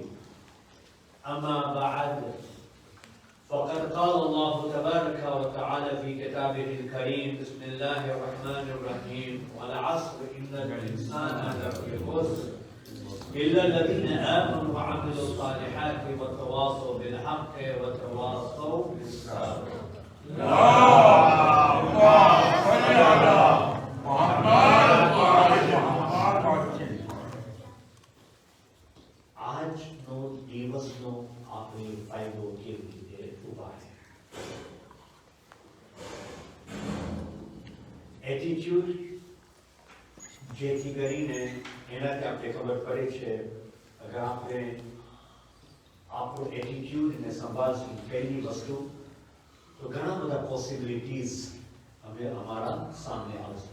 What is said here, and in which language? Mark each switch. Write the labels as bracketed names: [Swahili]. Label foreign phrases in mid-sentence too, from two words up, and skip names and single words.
[Arabic] أما بعد، فقد قال الله تبارك وتعالى في كتابه الكريم: بسم الله الرحمن الرحيم، والعصر إن الإنسان لفي خسر إلا الذين آمنوا وعملوا الصالحات وتواصوا بالحق وتواصوا بالصبر. اللهم صل على محمد وآل محمد. [Gujarati] આજનો દિવસનો આપણે ફાયદો કેવી રીતે ઉપાડે? એટીટ્યુડ જેથી કરીને એનાથી આપણે ખબર પડે છે અગર આપણે આપણું એટીટ્યુડને સંભાળશું પહેલી વસ્તુ તો ઘણા બધા પોસિબિલિટીઝ હવે અમારા સામે આવશે.